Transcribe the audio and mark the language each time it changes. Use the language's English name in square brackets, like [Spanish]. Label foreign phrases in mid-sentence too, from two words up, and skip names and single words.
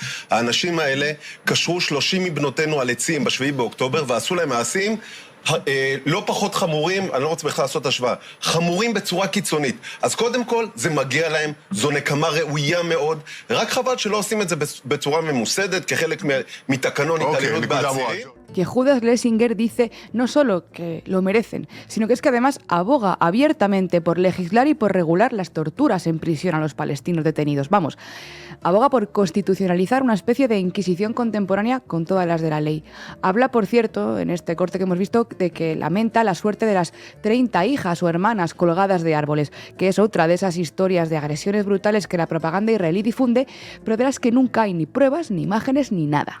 [Hebrew] האנשים האלה קשרו 30 מבנותינו על עצים ב7 באוקטובר, ועשו להם מעשים לא פחות חמורים, אני לא רוצה בכלל לעשות השוואה, חמורים בצורה קיצונית. אז קודם כל, זה מגיע להם, זו נקמה ראויה מאוד, רק חבל שלא עושים את זה בצורה ממוסדת, כחלק מתקנון התעללות בעצירים. [Spanish] Yehuda Schlesinger dice no solo que lo merecen, sino que es que además aboga abiertamente por legislar y por regular las torturas en prisión a los palestinos detenidos. Vamos, aboga por constitucionalizar una especie de inquisición contemporánea con todas las de la ley. Habla, por cierto, en este corte que hemos visto, de que lamenta la suerte de las 30 hijas o hermanas colgadas de árboles, que es otra de esas historias de agresiones brutales que la propaganda israelí difunde, pero de las que nunca hay ni pruebas, ni imágenes, ni nada.